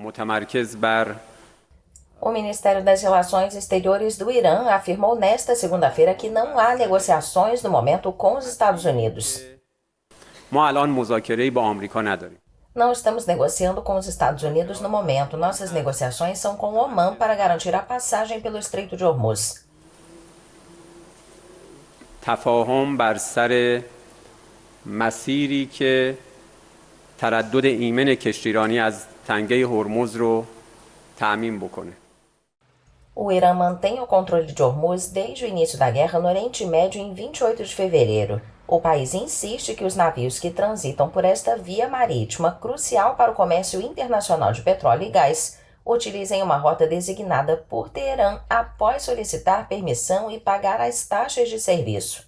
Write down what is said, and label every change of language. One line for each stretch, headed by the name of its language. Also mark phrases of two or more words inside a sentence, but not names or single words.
Portuguese: O Ministério das Relações Exteriores do Irã afirmou nesta segunda-feira que não há negociações no momento com os Estados Unidos. Não estamos negociando com os Estados Unidos no momento. Nossas negociações são com o Omã para garantir a passagem pelo Estreito de Hormuz.
Persian: تفاهم بر سر مسیری که تردد ایمن کشتیرانی از تنگه هرمز رو تأمین بکنه.
Portuguese: O Irã mantém o controle de Hormuz desde o início da guerra no Oriente Médio em 28 de fevereiro. O país insiste que os navios que transitam por esta via marítima, crucial para o comércio internacional de petróleo e gás, utilizem uma rota designada por Teherã após solicitar permissão e pagar as taxas de serviço.